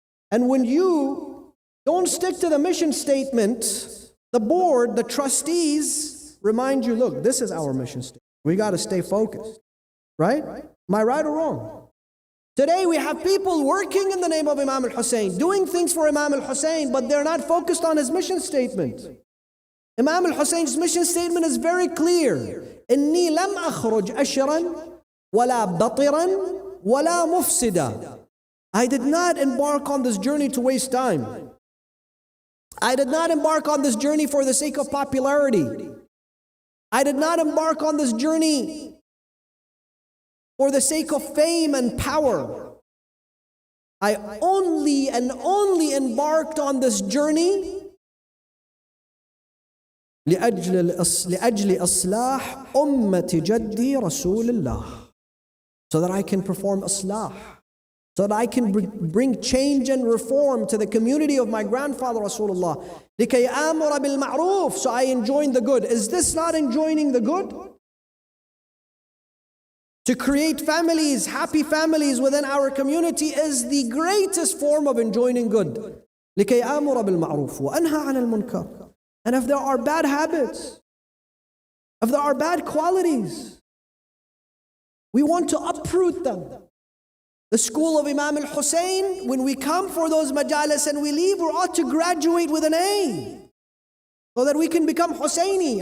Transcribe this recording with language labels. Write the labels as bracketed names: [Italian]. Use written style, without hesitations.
[English] And when you don't stick to the mission statement, the board, the trustees remind you, look, this is our mission statement. We got to stay focused, right? Am I right or wrong? Today we have people working in the name of Imam al-Hussein, doing things for Imam al-Hussein, but they're not focused on his mission statement. Imam al-Hussein's mission statement is very clear. [Arabic] إني لم أخرج أشرا ولا بطرا ولا مفسدا. [English] I did not embark on this journey to waste time. I did not embark on this journey for the sake of popularity. I did not embark on this journey for the sake of fame and power. I only embarked on this journey [Arabic] لأجل إصلاح أمة جدي رسول الله, [English] so that I can perform islah, so that I can bring change and reform to the community of my grandfather Rasulullah. [Arabic] لكي آمر بالمعروف, [English] so I enjoin the good. Is this not enjoining the good? To create families, happy families within our community is the greatest form of enjoining good. [Arabic] لكي آمر بالمعروف وأنهى عن المنكر. [English] And if there are bad habits, if there are bad qualities, We want to uproot them. The school of Imam al-Hussein, when we come for those majalis and we leave, we ought to graduate with an A, so that we can become Husseini.